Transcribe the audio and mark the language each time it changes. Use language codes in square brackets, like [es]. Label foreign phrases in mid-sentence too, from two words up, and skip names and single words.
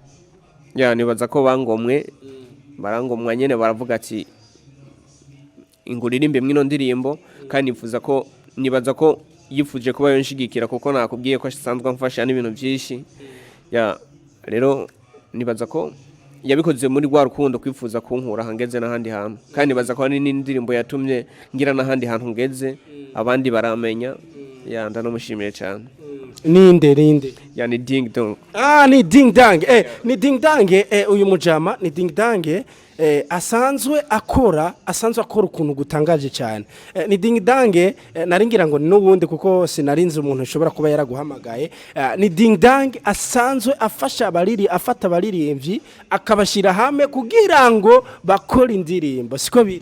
[rw] nibaza ko barangomwa nyene baravuga ati inguririmbe mwino ndirimbo kandi nibaza ko yifuje kuba yonshigikira kuko nakubwiye ko asanzwe mfasha n'ibintu byinshi rero nibaza ko yabikoze muri rwa rukundo kwifuza kunkura hangeze n'ahandi hantu kandi nibaza ko ni indirimbo yatumye ngira n'ahandi hantu ngeze abandi baramenya ya ndanamushimiye cyane. Ninde Yani Ding Dong. ni Ding Dang ni Ding Dang uyu mujama ni Ding Dang asanzwe akora ukuntu gutangaje cyane ni Ding Dang naringira ngo n'ubundi kuko sinarinze umuntu ushobora kuba yaraguhamagaye ni Ding Dang asanzwe afata abaririmbyi akabashira hamwe kugira ngo bakore indirimbo siko biri